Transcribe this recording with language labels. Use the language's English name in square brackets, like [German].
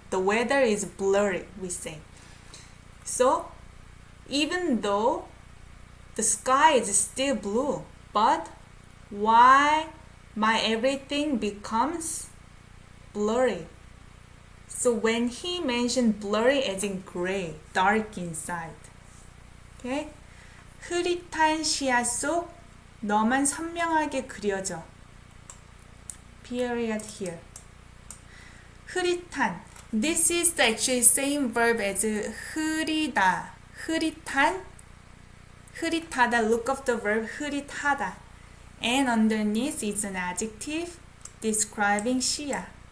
[English] The weather is blurry, we say. So, even though the sky is still blue, but why my everything becomes blurry? So when he mentioned blurry as in gray, dark inside. Okay? [Korean] 흐릿한 시야 속 너만 선명하게 그려져. [English] Period here. 흐릿한. This is the actually same verb as 흐리다. [Korean] 흐릿한. 흐릿하다. [English] Look up the verb 흐릿하다. And underneath is an adjective describing 시야.